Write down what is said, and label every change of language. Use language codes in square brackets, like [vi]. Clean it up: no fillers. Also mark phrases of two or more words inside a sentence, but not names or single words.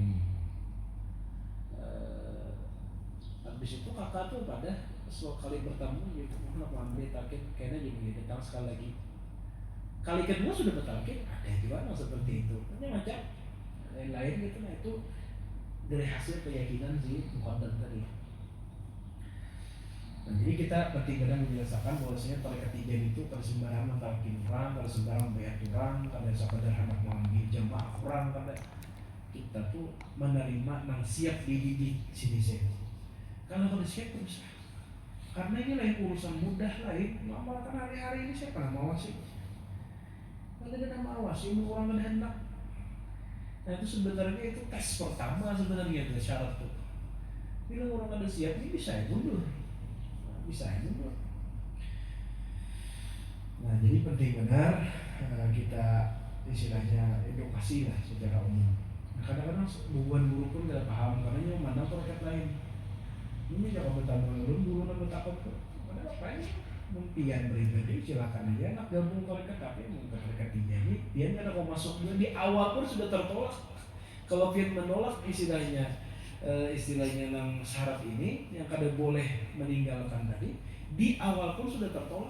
[id] habis itu kakak tuh pada sekali bertamu gitu mau ambil talkin kayaknya jadi datang sekali lagi kali kedua sudah bertalkin ada juga yang seperti itu hanya macam lain-lain gitu nah itu dari hasil keyakinan si muqaddam tadi. [bjn] Nah, jadi kita benar-benar menjelaskan bahwasanya tarekat Tijan itu kada sembarang mentalkin orang, kada sembarang bayar orang, kada sekadar hendak mengambil jamaah orang, kada kita tuh menerima nang siap dididik sini saya. Kalau kada siap terus karena ini lain urusan mudah lain, mengamalkan hari-hari ini siapa yang mengawasi? Kada ada mengawasi, orang kada hendak. [id] Nah itu sebenarnya itu tes pertama sebenarnya itu syarat tuh. [bjn] Bila orang kada siap ini bisa mundur. [id] Bisa mundur. Nah jadi penting benar kita istilahnya edukasi lah secara umum. Nah, kadang-kadang bubuan guru pun tidak paham karena yang mana terkait lain. Ini jangan bertambah guru dan bertakut tuh. Ada apa ini? Mungkin pribadi silakan aja nak gabung terkait tapi mungkin terkait ini dia nggak ada mau masuk di awal pun sudah tertolak. [bjn] Kalau dia menolak istilahnya nang syarat ini yang kada boleh meninggalkan tadi di awal pun sudah tertolak.